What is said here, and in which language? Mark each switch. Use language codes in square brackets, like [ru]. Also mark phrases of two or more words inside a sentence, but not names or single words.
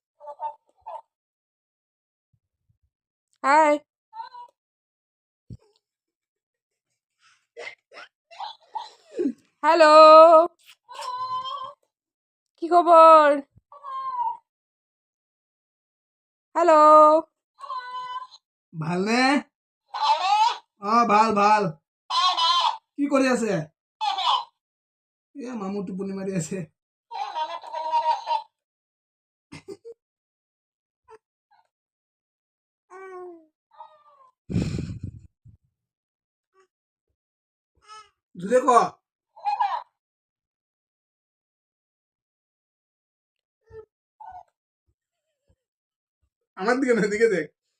[bn] হাই, হ্যালো, কি খবর? হ্যালো, [as] ভাল নে? ভাল ভাল। কি কৰি আছে? মামু টোপনি মাৰি আছে। [bn] জোরে ক। আমার দিকে না, দিকে দেখ।